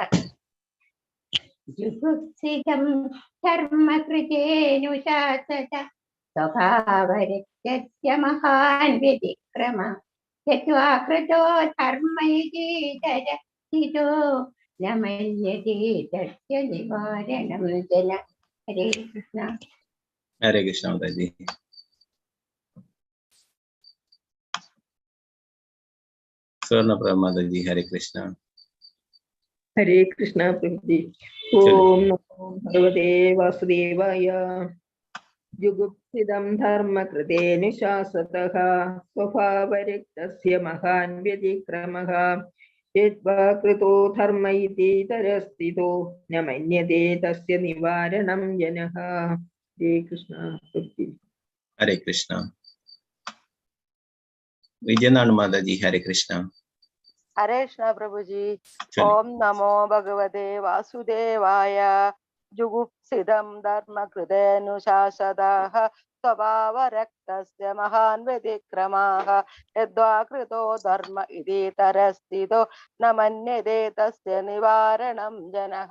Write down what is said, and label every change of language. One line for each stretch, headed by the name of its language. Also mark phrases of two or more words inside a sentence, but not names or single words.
Sanskrit: ജുഗുപ്സിതം ധർമ്മകൃതേനുശാസന സ്വഭാവരക്തസ്യ മഹാൻ വ്യതിക്രമ യത്വാകൃതോ ധർമ്മൈതീതരസ്ഥിതോ ന മന്യതേ തസ്യ നിവാരണം ജന. ഹരേ കൃഷ്ണ. ഹരേ കൃഷ്ണ മാതാജി. സ്വർണ്ണപ്രഭ മാതാജി. ഹരേ കൃഷ്ണ. हरे कृष्ण प्रभुजी. ॐ नमो भगवते वासुदेवाय. जुगुप्सितं धर्म कृतेनु शासतः स्वभावरिक्तस्य महान् व्यतिक्रमः यद्वा कृतो धर्म इति तरस्थितो न मन्यते तस्य निवारणं जनः. हरे कृष्ण प्रभुजी. ഹരേ കൃഷ്ണ.
Malayalam: വിജയനാണ് മാതാജി.
Sanskrit: ഹരേ കൃഷ്ണ. ഹരേ കൃഷ്ണ പ്രഭുജി. ഓം നമോ ഭഗവതേ വാസുദേവായ. ജുഗുപ്സിതം ധർമ്മകൃതേനുശാസദഃ സ്വഭാവരക്തസ്യ മഹാൻ വ്യതിക്രമഃ യദ്വാ കൃതോ ധർമ്മ ഇതീതരസ്ഥിതോ ന മന്യതേ തസ്യ നിവാരണം ജനഃ.